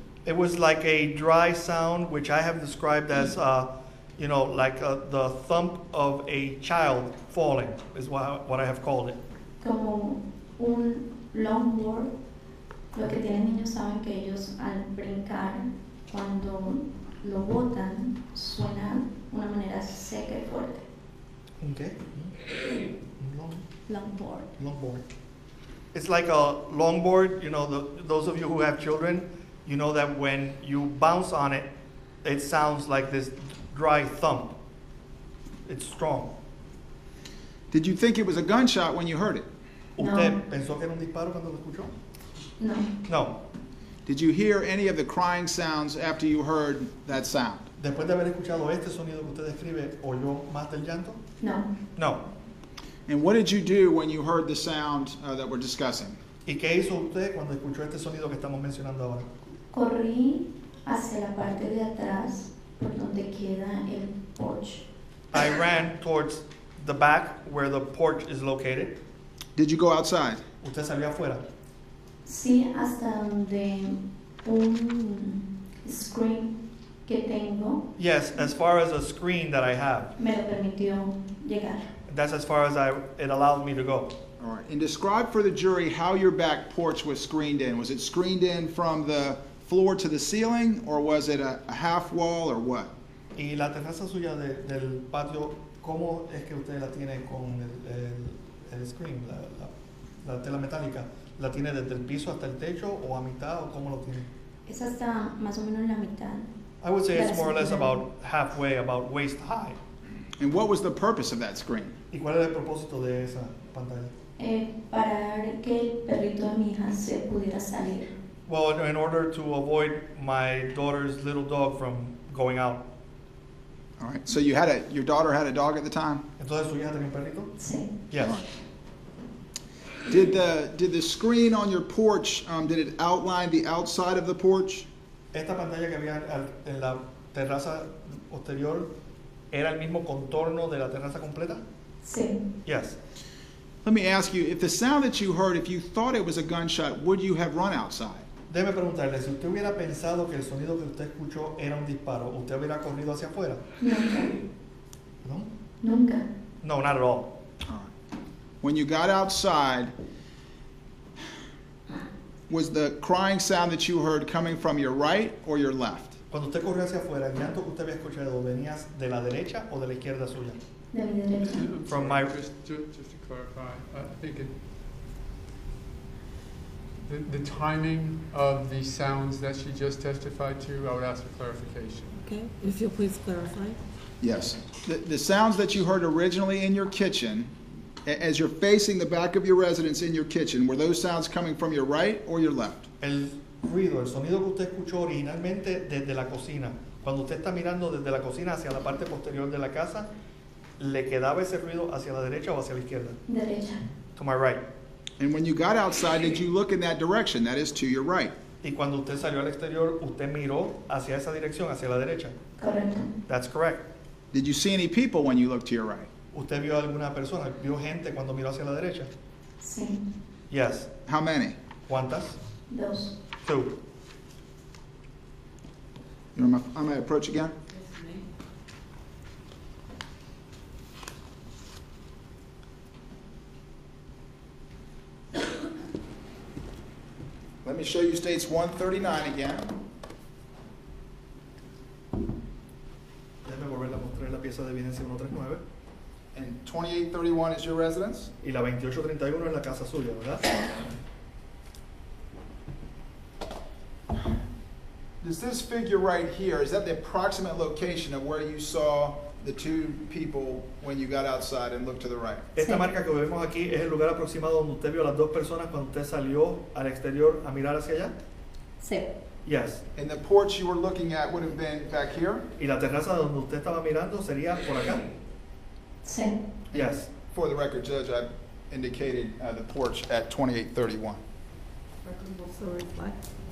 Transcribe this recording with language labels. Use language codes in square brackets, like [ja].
[en] It was like a dry sound, which I have described as, like the thump of a child falling, is what I have called it. [es] Como un longboard. Lo que tienen niños saben que ellos al brincar, cuando lo botan, suena de una manera seca y fuerte. [en] Okay. Longboard. Longboard. It's like a longboard, those of you who have children, you know that when you bounce on it, it sounds like this dry thump. It's strong. Did you think it was a gunshot when you heard it? [es] ¿Usted pensó que era un disparo cuando lo escuchó? No. [en] No. Did you hear any of the crying sounds after you heard that sound? [es] Después de haber escuchado este sonido que usted describe, ¿oyó más del llanto? No. [en] No. And what did you do when you heard the sound that we're discussing? [es] ¿Y qué hizo usted cuando escuchó este sonido que estamos mencionando ahora? Corrí hacia la parte de atrás por donde queda el porch. [en] I ran towards the back where the porch is located. Did you go outside? [es] ¿Usted salió afuera? Sí, hasta donde un screen que tengo [en] Yes, as far as a screen that I have. [es] me lo permitió llegar. [en] That's as far as it allowed me to go. All right. And describe for the jury how your back porch was screened in. Was it screened in from the floor to the ceiling, or was it a half wall, or what? [es] Y la terraza suya del patio, ¿cómo es que usted la tiene con el screen, la tela metálica? ¿La tiene desde el piso hasta el techo o a mitad o cómo lo tiene? Es hasta más o menos la mitad. [en] I would say [es] de [en] it's [es] la [en] more or less [es] cintura. [en] about halfway, about waist high. And what was the purpose of that screen? [es] ¿Y cuál es el propósito de esa pantalla? Para que el perrito de mi hija se pudiera salir. [en] Well, in order to avoid my daughter's little dog from going out. All right. So your daughter had a dog at the time? [es] Entonces, ¿su hija tenía un perrito? Sí. [en] Yes. All right. Did the screen on your porch, did it outline the outside of the porch? [es] Esta pantalla que había en la terraza posterior, ¿era el mismo contorno de la terraza completa? Sí. [en] Yes. Let me ask you, if the sound that you heard, if you thought it was a gunshot, would you have run outside? [es] Déjeme preguntarle, si usted hubiera pensado que el sonido que usted escuchó era un disparo, ¿usted hubiera corrido hacia afuera? Nunca. ¿No? Nunca. [en] No, not at all. All right. When you got outside, was the crying sound that you heard coming from your right or your left? [es] Cuando usted corrió hacia afuera, ¿el llanto que usted había escuchado venía de la derecha o de la izquierda suya? De mi derecha. [en] From my- Just to clarify, I think the timing of the sounds that she just testified to, I would ask for clarification. Okay, if you'll please clarify. Yes. The sounds that you heard originally in your kitchen, as you're facing the back of your residence in your kitchen, were those sounds coming from your right or your left? [es] El ruido, el sonido que usted escuchó originalmente desde la cocina, cuando usted está mirando desde la cocina hacia la parte posterior de la casa, ¿le quedaba ese ruido hacia la derecha o hacia la izquierda? Derecha. [en] To my right. And when you got outside, did you look in that direction? That is to your right. [es] Y cuando usted salió al exterior, usted miró hacia esa dirección, hacia la derecha. Correcto. [en] That's correct. Did you see any people when you looked to your right? [es] ¿Usted vio alguna persona? ¿Vio gente cuando miró hacia la derecha? Sí. [en] Yes. How many? [es] ¿Cuántas? 2. [en] 2. You know, I may approach again. Let me show you states 139 again. [es] Déjame volver a mostrar la pieza de evidencia 139. [en] And 2831 is your residence? [es] Y la 2831 es la casa suya, ¿verdad? [en] Does this figure right here, is that the approximate location of where you saw the two people when you got outside and looked to the right? [es] Esta marca que vemos aquí es el lugar aproximado donde usted vio a las dos personas cuando usted salió al exterior a mirar hacia allá. Sí. [en] Yes. And the porch you were looking at would have been back here? [es] Y la terraza donde usted estaba mirando sería por acá. Sí. [en] Yes. For the record, Judge, I indicated the porch at 2831. Record will so reflect.